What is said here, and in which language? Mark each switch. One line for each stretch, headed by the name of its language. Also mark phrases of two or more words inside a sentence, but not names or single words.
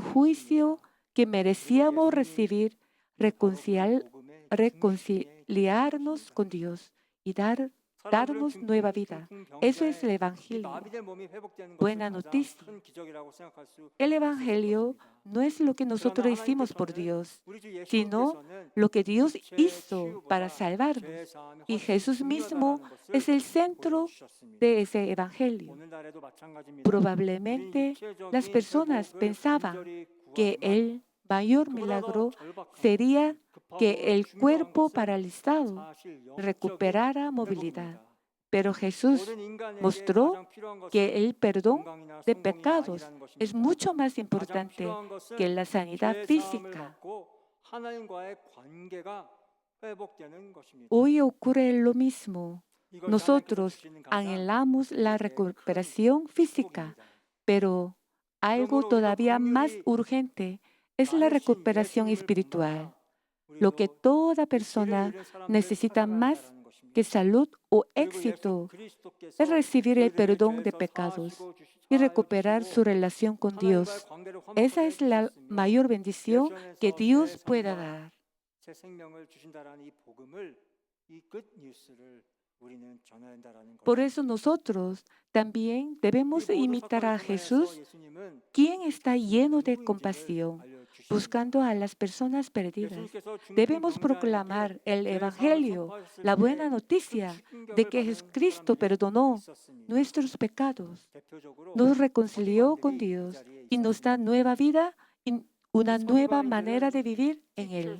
Korean: 일이십니다.
Spanish: juicio que merecíamos
Korean: 그리고
Spanish: recibir,
Korean: 예수님이 바로 그 복음의
Spanish: reconciliarnos
Korean: 중심의
Spanish: con Dios y darnos
Korean: 사람들은
Spanish: nueva vida. Eso es el
Korean: 이
Spanish: Evangelio.
Korean: 마비된 몸이 회복되는 것을
Spanish: Buena
Korean: 가장
Spanish: noticia.
Korean: 큰 기적이라고 생각할 수
Spanish: El
Korean: 있을
Spanish: Evangelio
Korean: 것입니다.
Spanish: no es lo que nosotros
Korean: 그러나
Spanish: hicimos por
Korean: 하나님께서는
Spanish: Dios,
Korean: 우리 주
Spanish: sino
Korean: 예수님께서는
Spanish: lo que Dios
Korean: 육체의
Spanish: hizo
Korean: 치유보다
Spanish: para salvarnos.
Korean: 죄의 사함이
Spanish: Y
Korean: 훨씬
Spanish: Jesús mismo
Korean: 중요하다는 것을
Spanish: es el centro
Korean: 보여주셨습니다.
Spanish: de ese Evangelio.
Korean: 오늘날에도 마찬가지입니다.
Spanish: Probablemente
Korean: 우리는
Spanish: las
Korean: 육체적인
Spanish: personas
Korean: 회복을
Spanish: pensaban
Korean: 간절히
Spanish: que
Korean: 구하지만
Spanish: el mayor
Korean: 그보다 더
Spanish: milagro
Korean: 절박하고
Spanish: sería que
Korean: 급하고
Spanish: el
Korean: 중요한
Spanish: cuerpo
Korean: 것은
Spanish: paralizado
Korean: 사실 영적인
Spanish: recuperara movilidad.
Korean: 회복입니다.
Spanish: Pero Jesús
Korean: 모든 인간에게
Spanish: mostró
Korean: 가장 필요한 것은
Spanish: que el perdón
Korean: 건강이나
Spanish: de
Korean: 성공이나
Spanish: pecados
Korean: 아니라는
Spanish: es
Korean: 것입니다.
Spanish: mucho más
Korean: 가장
Spanish: importante
Korean: 필요한 것은
Spanish: que la sanidad
Korean: 죄의 사함을
Spanish: física.
Korean: 받고 하나님과의 관계가 회복되는 것입니다.
Spanish: Hoy ocurre lo mismo.
Korean: 이것이
Spanish: Nosotros
Korean: 하나님께서 주시는 가장
Spanish: anhelamos la
Korean: 우리에게 큰
Spanish: recuperación física,
Korean: 축복입니다.
Spanish: pero algo
Korean: 그러므로 우리가
Spanish: todavía más
Korean: 긍휼히
Spanish: urgente es la
Korean: 많으신
Spanish: recuperación
Korean: 예수님을
Spanish: espiritual.
Korean: 본받아
Spanish: Lo que
Korean: 우리도
Spanish: toda
Korean: 길을
Spanish: persona
Korean: 잃은 사람들을
Spanish: necesita más
Korean: 찾아가야 한다는 것입니다.
Spanish: que salud o
Korean: 그리고 예수
Spanish: éxito
Korean: 그리스도께서
Spanish: es recibir el
Korean: 우리들의
Spanish: perdón de
Korean: 죄에서
Spanish: pecados
Korean: 사하시고
Spanish: y recuperar
Korean: 주시고
Spanish: su relación con
Korean: 하나님과의
Spanish: Dios.
Korean: 관계를
Spanish: Esa
Korean: 화목하게
Spanish: es la
Korean: 해주셨으며
Spanish: mayor bendición que
Korean: 예수 안에서
Spanish: Dios
Korean: 새
Spanish: pueda
Korean: 삶과
Spanish: dar.
Korean: 새 생명을 주신다라는 이 복음을 이
English: good news
Korean: 를 우리는 전해야 한다라는
Spanish: Por
Korean: 것입니다.
Spanish: eso nosotros también
Korean: 이
Spanish: debemos
Korean: 모든
Spanish: imitar a
Korean: 사건을 통하여서
Spanish: Jesús,
Korean: 예수님은
Spanish: quien está lleno de
Korean: 누구인지를
Spanish: compasión,
Korean: 알려주셨습니다.
Spanish: buscando a las personas perdidas. Debemos proclamar el Evangelio, la buena noticia de que Jesucristo perdonó nuestros pecados, nos reconcilió con Dios y nos da nueva vida y una nueva manera de vivir en Él.